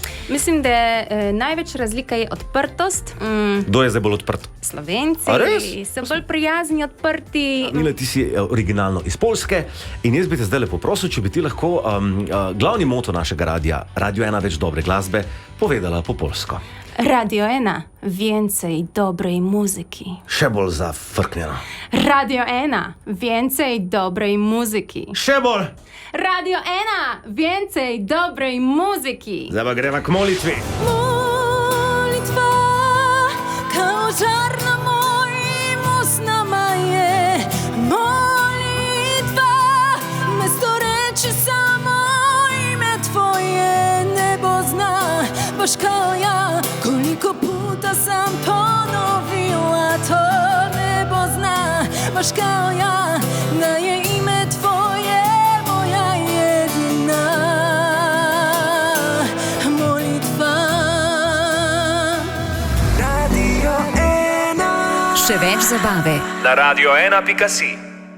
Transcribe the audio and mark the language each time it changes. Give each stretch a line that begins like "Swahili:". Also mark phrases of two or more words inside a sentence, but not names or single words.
Slovenian: Mislim, da največja razlika je odprtost. Kdo je zdaj bolj odprt? Slovenci. A res? So bolj prijazni, odprti. Mila, ti si originalno iz Poljske in jaz bi te zdaj lepo prosil, če bi ti lahko glavni moto našega radia, Radio 1 več dobre glasbe, povedala po poljsko. Radio 1,
Polish: więcej dobrej muzyki.
Slovenian: Še bolj zafrknjeno. Radio 1,
Polish: więcej dobrej muzyki.
Slovenian: Še bolj. Radio 1,
Polish: więcej dobrej muzyki.
Slovenian: Zdaj pa greva k molitvi.
Serbian: Molitwa, kao żar na moim usnama je. Molitwa, mesto reči samo ime tvoje nebo zna. Baš kao ja, koliko puta sam ponovila to nebo zna. Baš kao ja, da je ime tvoje moja jedina molitva.
Slovenian: Še več zabave na radio1.si.